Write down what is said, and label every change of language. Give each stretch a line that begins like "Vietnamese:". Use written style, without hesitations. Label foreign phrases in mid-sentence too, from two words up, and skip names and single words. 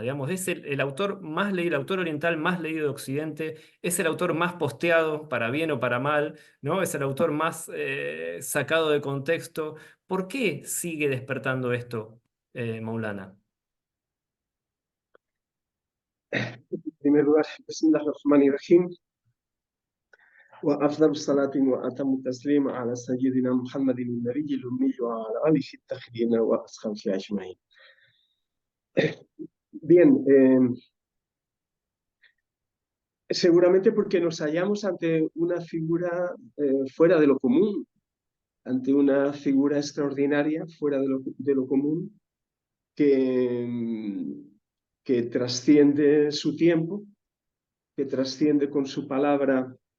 Spanish: Digamos, es el autor más leído, el autor oriental más leído de Occidente, es el autor más posteado, para bien o para mal, ¿no? Es el autor más sacado de contexto. ¿Por qué sigue despertando esto, Maulana? En primer lugar,
Arabic: بسم الله الرحمن الرحيم. وأفضل الصلاة وأتم التسليم على سيدنا محمد النبي الأمي وعلى آله الطاهرين وأصحابه أجمعين.
Spanish: Bien, seguramente porque nos hallamos ante una figura fuera de lo común, ante una figura extraordinaria fuera de lo común, que, que trasciende su tiempo, que trasciende con su palabra